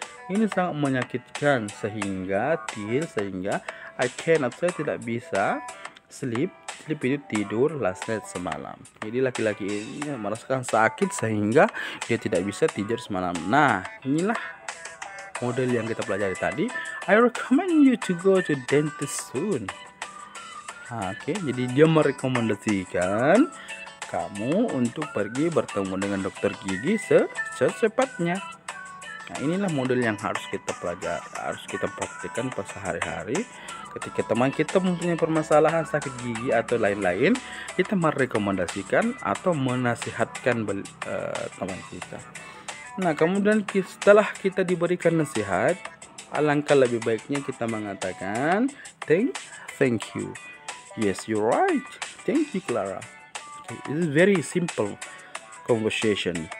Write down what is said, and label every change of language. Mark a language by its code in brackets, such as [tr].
[id] Ini sangat menyakitkan sehingga [en] I cannot, [id] saya tidak bisa sleep itu tidur [en] last night, [id] semalam. Jadi laki-laki ini merasakan sakit sehingga dia tidak bisa tidur semalam. Nah, inilah model yang kita pelajari tadi. [en] I recommend you to go to dentist soon. [id] Oke, jadi dia merekomendasikan kamu untuk pergi bertemu dengan dokter gigi secepatnya. Nah, inilah model yang harus kita pelajari, harus kita praktikkan pas sehari-hari. Ketika teman kita mempunyai permasalahan sakit gigi atau lain-lain, kita merekomendasikan atau menasihatkan teman kita. Nah, kemudian setelah kita diberikan nasihat, alangkah lebih baiknya kita mengatakan thank you. [en] Yes, you're right. Thank you, Clara. Okay, it is very simple conversation.